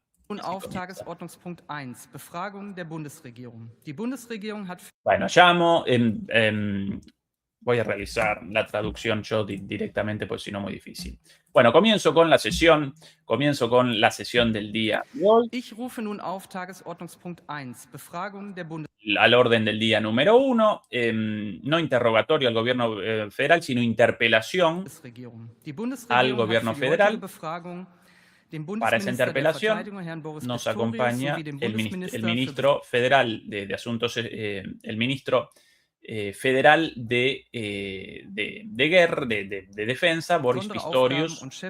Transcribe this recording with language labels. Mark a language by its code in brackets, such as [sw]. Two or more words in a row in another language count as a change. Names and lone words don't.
[de] Auf Tagesordnungspunkt 1, Befragung der Bundesregierung. Die Bundesregierung hat... [es] Bueno, llamo, voy a realizar la traducción yo directamente, pues si no, muy difícil. Bueno, comienzo con la sesión del día de hoy. [de] Ich rufe nun auf Tagesordnungspunkt 1, Befragung der Bundesregierung. [es] Al orden del día número 1, no interrogatorio al gobierno federal, sino interpelación al gobierno federal. Para esa interpelación nos acompaña el ministro federal de Asuntos, el ministro federal de Guerra, de Defensa, Boris Pistorius.